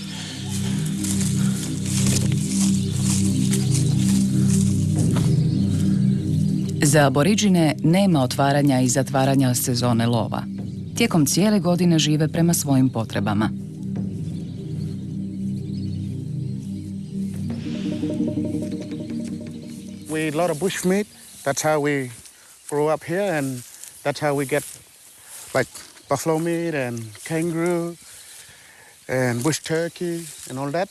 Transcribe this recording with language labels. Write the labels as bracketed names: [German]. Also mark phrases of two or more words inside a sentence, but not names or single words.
[Croatian] Za aboriđine nema otvaranja i zatvaranja sezone lova. Tijekom cijele godine žive prema svojim potrebama. [English] We eat a lot of bush meat. That's how we grow up here, and that's how we get like buffalo meat and kangaroo and bush turkey and all that.